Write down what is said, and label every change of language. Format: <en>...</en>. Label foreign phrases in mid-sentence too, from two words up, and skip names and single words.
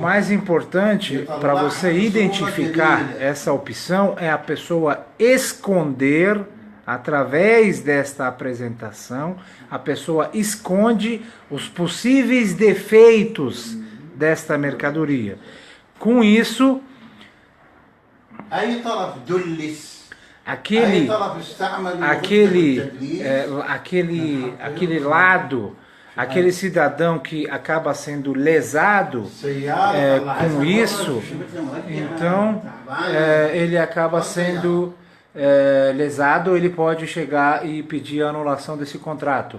<pt>mais importante para você identificar essa opção é a pessoa esconder, através desta apresentação, a pessoa esconde os possíveis defeitos desta mercadoria. Com isso,</pt> <ar>أي طرف دلس أي</ar> <pt>aquele</pt> <ar>طرف استعمل</ar> <pt>aquele lado, aquele cidadão que acaba sendo lesado com isso, então ele acaba sendo lesado, ele pode chegar e pedir a anulação desse contrato.</pt>